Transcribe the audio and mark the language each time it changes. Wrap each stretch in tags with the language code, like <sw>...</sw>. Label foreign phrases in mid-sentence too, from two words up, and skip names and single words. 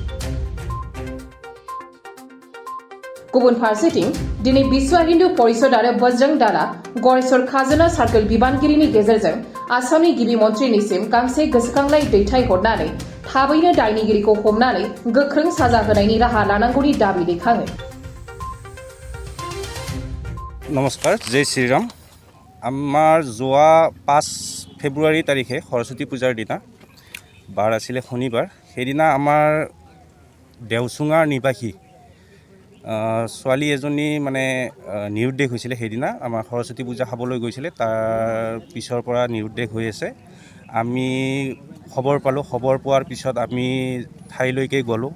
<brx>गुबुन फारसेथिं दिनै विश्व हिन्दु परिषद आरो बजरंग दलआ गरेश्वर खाजोना सार्कल बिबानगिरिनि गेजेरजों आसामनि गिबि मन्थ्रिनिसिम गांसे गोसोखांलाइ दैथायहरनानै थाबैनो दायनिगिरिखौ हमनानै गोख्रों साजा होनायनि राहा लानांगौनि दाबि दैखाङो।</brx> <hi>नमस्कार, जय श्रीराम।</hi> <as>আমাৰ যোৱা 5 ফেব্ৰুৱাৰী তাৰিখে সৰস্বতী পূজাৰ দিনা বাৰ আছিলে শনিবাৰ। সেইদিনা আমাৰ দেওচুঙাৰ নিবাসী ছোৱালী এজনী মানে নিৰুদ্দেশ হৈছিলে। সেইদিনা আমাৰ সৰস্বতী পূজা খাবলৈ গৈছিলে, তাৰ পিছৰ পৰা নিৰুদ্দেশ হৈ আছে। আমি খবৰ পালোঁ, খবৰ পোৱাৰ পিছত আমি ঠাইলৈকে গ'লোঁ।</as>